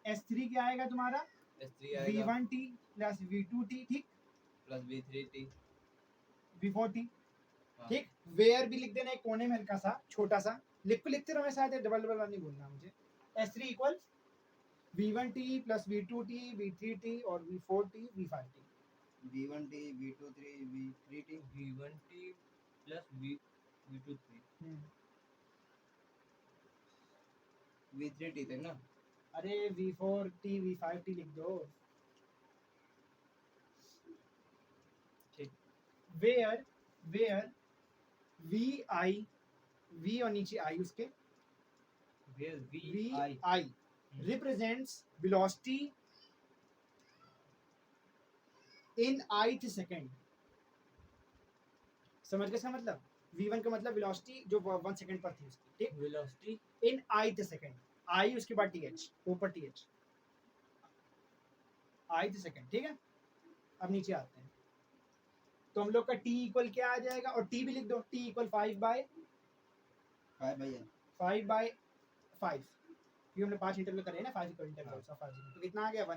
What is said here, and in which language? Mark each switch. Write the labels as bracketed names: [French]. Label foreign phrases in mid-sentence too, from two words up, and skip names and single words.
[Hindi] S3 क्या आएगा तुम्हारा? S3 आएगा V1T प्लस V2T, ठीक, प्लस V3T, V4T, हाँ। ठीक। वेयर भी लिख देना एक कोने में हल्का सा छोटा सा, लिखते रहो, शायद [English] double double [Hindi] नहीं बोलना मुझे। S3 इक्वल V1T प्लस V2T V3T और V4T V5T। V1T V23 V3T V1T प्लस V23 V3T तक ना। अरे V4T V5T लिख दो। ठीक। वेयर VI V और नीचे I उसके, वेयर [English] VI represents velocity in ith second। [Hindi] समझ गए इसका मतलब? V1 का मतलब वेलोसिटी जो 1 सेकंड पर थी उसकी, ठीक, वेलोसिटी [English] in ith second, [Hindi] I उसके बाद TH, ऊपर TH, [English] ith second, [Hindi] ठीक है। अब नीचे आते हैं, तो हम लोग का T इक्वल क्या आ जाएगा, और T भी लिख दो, T इक्वल 5 बाय 5 क्योंकि हमने 5 इंटरवल करे हैं ना, 5 [English] equal interval, [Hindi] तो कितना आ गया 1।